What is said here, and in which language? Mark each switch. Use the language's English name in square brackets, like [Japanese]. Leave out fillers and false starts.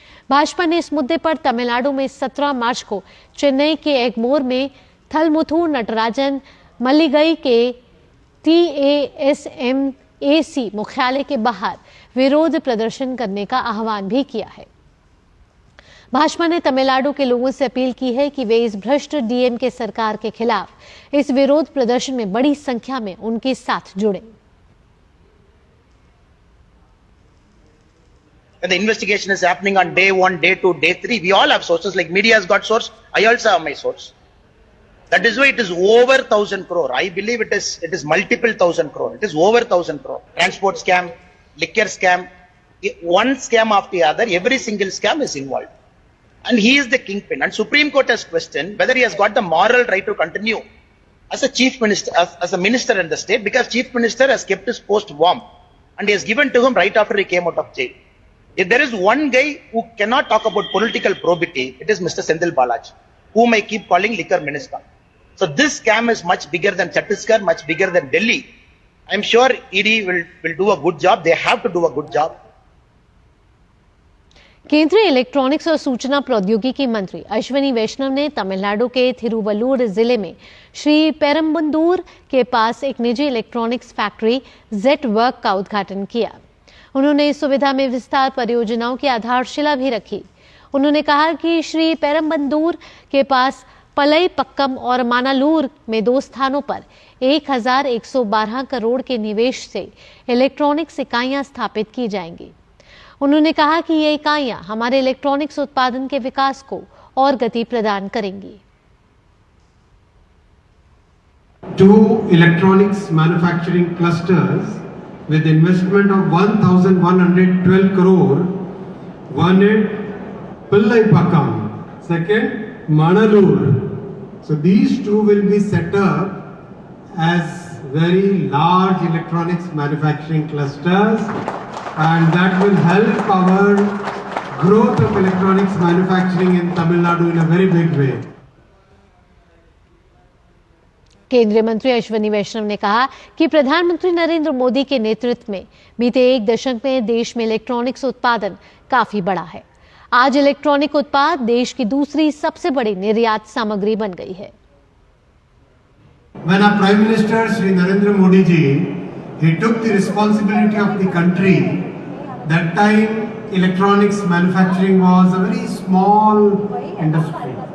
[Hindi] भाजपा ने इस मुद्दे पर तमिलनाडु में 17 मार्च को चेन्नई के एगमोर में थलमुथु नटराजन मल्लिगई के TASMAC मुख्यालय के बाहर विरोध प्रदर्शन करने का आह्वान भी किया है। भाजपा ने तमिलनाडु के लोगों से अपील की है कि वे इस भ्रष्ट डीएमके सरकार के खिलाफ इस विरोध प्रदर्शन में बड़ी संख्या में उनके साथ जुड़े। [English] When the investigation is happening on day 1, day 2, day 3, we all have sources, like media has got source, I also have my source. That is why it is over 1,000 crore. I believe it is multiple 1,000 crore. It is over 1,000 crore. Transport scam, liquor scam, one scam after the other, every single scam is involved. And he is the kingpin. And Supreme Court has questioned whether he has got the moral right to continue as a chief minister, as a minister in the state, because chief minister has kept his post warm. And he has given to him right after he came out of jail. If there is one guy who cannot talk about political probity, it is Mr. Senthil Balaj, whom I keep calling liquor minister. So this scam is much bigger than Chhattisgarh, much bigger than Delhi. I am sure ED will do a good job. They have to do a good job. [Hindi] केंद्रीय electronics और सूचना प्रौद्योगिकी मंत्री अश्विनी वैष्णव ने तमिलनाडु के थिरुवल्लुर जिले में श्री पेरम्बदूर के पास एक निजी इलेक्ट्रॉनिक्स फैक्ट्री जेट वर्क का उद्घाटन किया। उन्होंने इस सुविधा में विस्तार परियोजनाओं की आधारशिला भी रखी। उन्होंने कहा कि श्री पेरम्बदूर के पास पलई पक्कम और मानालूर में 2 स्थानों पर 1112 करोड़ के निवेश से इलेक्ट्रॉनिक्स इकाइयां स्थापित की जाएंगी। उन्होंने कहा कि ये इकाइयां हमारे इलेक्ट्रॉनिक्स उत्पादन के विकास को और गति प्रदान करेंगी। [English] 2 electronics manufacturing clusters with investment of 1,112 crore. One at Pillaipakam, second Manalur. So these 2 will be set up as very large electronics manufacturing clusters, and that will help our growth of electronics manufacturing in Tamil Nadu in a very big way. [Hindi] केंद्रीय मंत्री अश्विनी वैष्णव ने कहा कि प्रधानमंत्री नरेंद्र मोदी के नेतृत्व में बीते 1 दशक में देश में इलेक्ट्रॉनिक्स उत्पादन काफी बढ़ा है। आज इलेक्ट्रॉनिक उत्पाद देश की दूसरी सबसे बड़ी निर्यात सामग्री बन गई है। [English] When our Prime Minister Shri Narendra Modi ji, he took the responsibility of the country, that time electronics manufacturing was a very small industry.